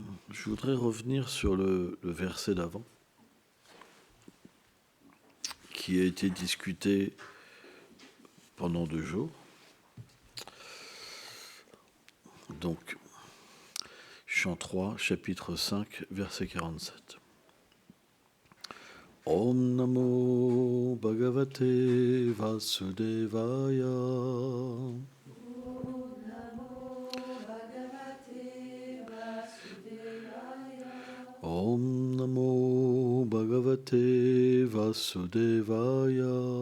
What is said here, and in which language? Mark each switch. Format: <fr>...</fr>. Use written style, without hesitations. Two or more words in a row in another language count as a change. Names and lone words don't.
<fr>Je voudrais revenir sur le verset d'avant, qui a été discuté pendant 2 jours. Donc, chant 3, chapitre 5, verset 47.</fr> <sa>Om Namo Bhagavate Vasudevaya. Om Namo Bhagavate Vasudevaya.</sa>